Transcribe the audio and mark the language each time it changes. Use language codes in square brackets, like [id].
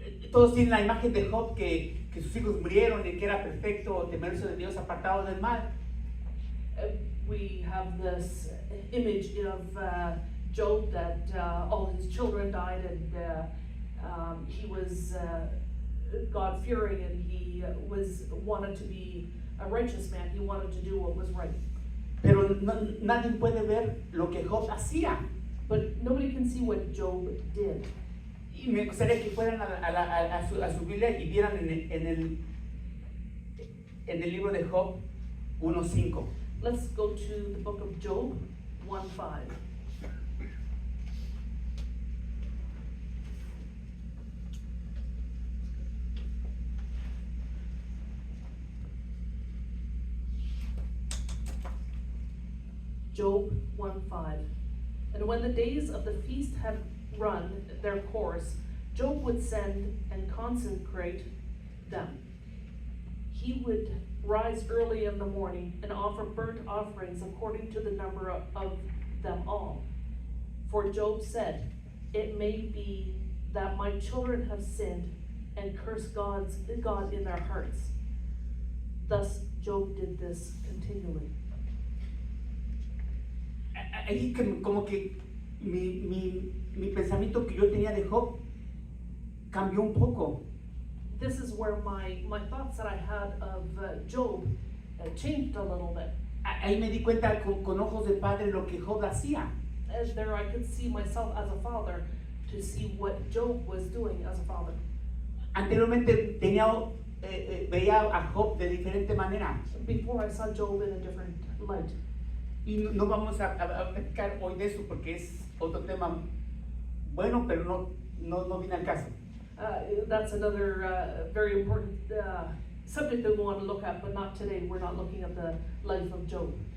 [es] todos tienen la imagen de Job que sus hijos murieron y que era perfecto, temeroso de Dios, apartado del mal. [en] We have this image of Job that all his children died and he was God-fearing and he wanted to be a righteous man. He wanted to do what was right. [es] Pero nadie puede ver lo que Job hacía. [en] But nobody can see what Job did. [es] Y me gustaría que fueran a su Biblia y vieran en el libro de Job 1:5. [en] Let's go to the book of Job 1:5. Job 1:5. And when the days of the feast had run their course, Job would send and consecrate them. He would rise early in the morning and offer burnt offerings according to the number of them all. For Job said, it may be that my children have sinned and cursed God in their hearts. Thus Job did this continually. [es] Ahí como que mi pensamiento que yo tenía de Job cambió un poco. [en] This is where my thoughts that I had of Job changed a little bit. [es] Ahí me di cuenta con ojos de padre lo que Job hacía. [en] As there I could see myself as a father to see what Job was doing as a father. [es] Anteriormente veía a Job de diferente manera. [en] Before I saw Job in a different light. [es] Y no vamos a platicar hoy de eso porque es otro tema bueno, pero no viene al caso. [en] That's another very important subject that we want to look at, but not today. We're not looking at the life of Job.